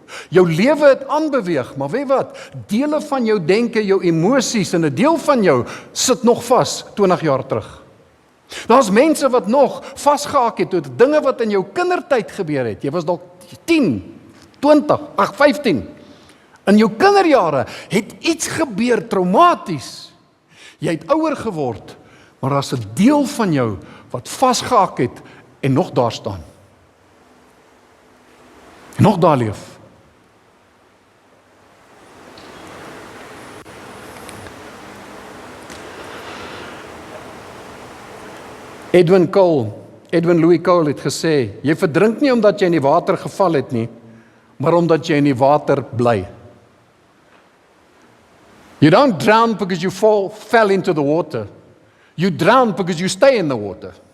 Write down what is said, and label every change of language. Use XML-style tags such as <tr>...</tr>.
<af>Jou lewe het aanbeweeg, maar weet wat? Dele van jou denke, jou emosies en 'n deel van jou sit nog vas 20 jaar terug. Daar's mense wat nog vasgehaak het tot dinge wat in jou kindertyd gebeur het. Jy was dalk 10, 20, 15. In jou kinderjare het iets gebeur traumaties. Jy het ouer geword, maar daar's 'n deel van jou wat vasgehaak het en nog daar staan. En nog daar leef. Edwin Louis Cole het gesê, jy verdrink nie omdat jy in die water geval het nie, maar omdat jy in die water bly.</af> <en>You don't drown because you fell into the water. You drown because you stay in the water.</en>